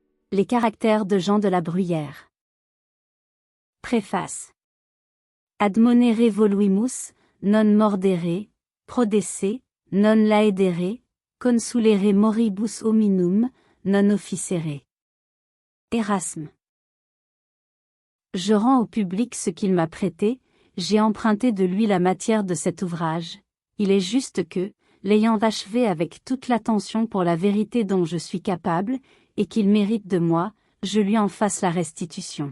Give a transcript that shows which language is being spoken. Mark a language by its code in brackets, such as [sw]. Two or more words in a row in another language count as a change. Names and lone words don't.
[fr] Les caractères de Jean de la Bruyère. Préface. [la] Admonere voluimus, non mordere, prodesse, non laedere, consulere moribus hominum, non officere. [fr] Erasme. Je rends au public ce qu'il m'a prêté, j'ai emprunté de lui la matière de cet ouvrage. Il est juste que, l'ayant achevé avec toute l'attention pour la vérité dont je suis capable, et qu'il mérite de moi, je lui en fasse la restitution.